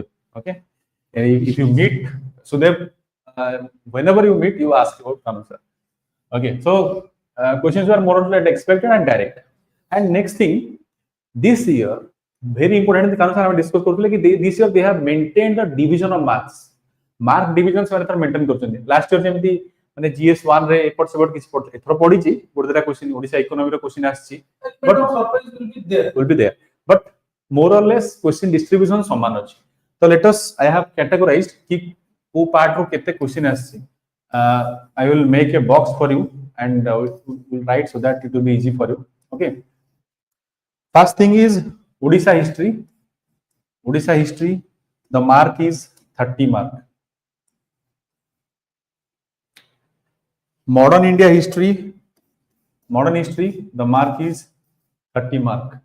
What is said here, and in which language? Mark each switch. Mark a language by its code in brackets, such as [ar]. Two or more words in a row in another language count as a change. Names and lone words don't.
[en] Okay, and if you meet Sudhir, whenever you meet, you ask about Kanu sir. Okay, so questions were more or less expected and direct. And next thing, this year, very important, Kanu sir have discussed this year they have maintained the division of marks. Mark division [or] से maintain करछन. [en] Last year [or] ଯେମିତି ମାନେ GS-1 ରେ ଏପଟ ସେପଟ କିଛି ପଡ଼ ଏଥରୁ ପଢି ଛି ଗୋଟେଟା କ୍ୱେଶ୍ଚନ ଓଡ଼ିଶା ଇକୋନମି ରୋ କ୍ୱେଶ୍ଚନ ଆଛି, [en] but surprise will be there, but more or less question distribution [or] ସମାନ ଅଛି. [en] So let us, I have categorized [or] କି କୁ ପାର୍ଟ ରୋ କେତେ କ୍ୱେଶ୍ଚନ ଆଛି. [en] I will make a box for you and we'll write so that it will be easy for you. Okay, first thing is Odisha history. Odisha history, the mark is 30 mark. Modern India history, the mark is 30 mark.